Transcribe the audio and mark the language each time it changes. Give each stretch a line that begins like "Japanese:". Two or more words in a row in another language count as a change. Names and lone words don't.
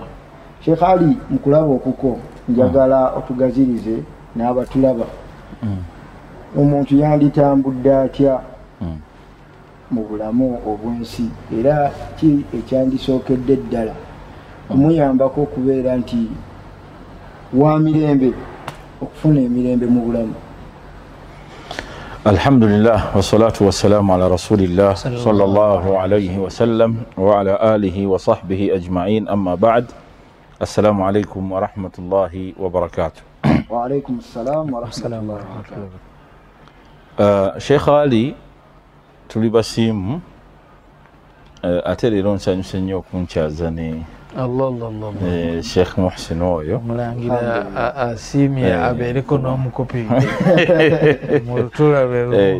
Ganda: Sheikh Ali, mukulaba okuko njagala otugazirize n'abatulaba omuntu yanditambudde atya mu bulamu obw'ensi, era ki ekyandisookedde ddala omuyambako okubeera nti wa mirembe, okufuna emirembe mu bulamu.
Arabic: الحمد لله والصلاة والسلام على رسول الله صلى الله عليه وسلم وعلى آله وصحبه أجمعين، أما بعد. السلام عليكم ورحمة الله وبركاته. وعليكم السلام ورحمة الله وبركاته.
Ganda: Sheikh Ali tuli basiimu ate leero nsanyuse nnyo okunkyaza ne Sheikh Muhsin oyo mulangira asiimye abeereko n'omukopi mu tulabe.